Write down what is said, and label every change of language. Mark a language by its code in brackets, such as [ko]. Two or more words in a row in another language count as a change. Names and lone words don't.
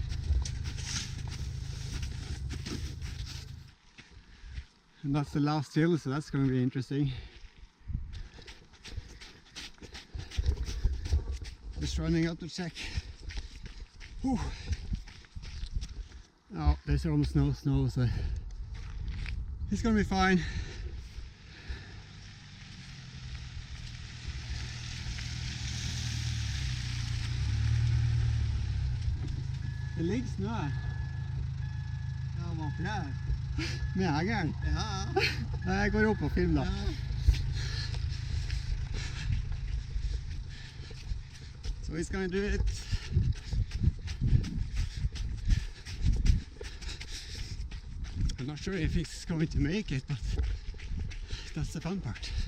[en] And that's the last hill, so that's going to be interesting. Just running up to check. Whew. Oh, there's almost no snow, so it's gonna be fine. [no] Det ligger snø. Ja, man flere. Med jegeren. Ja. Jeg går opp og filmer da. Ja. [en] So he's gonna do it. I'm not sure if he's going to make it, but that's the fun part.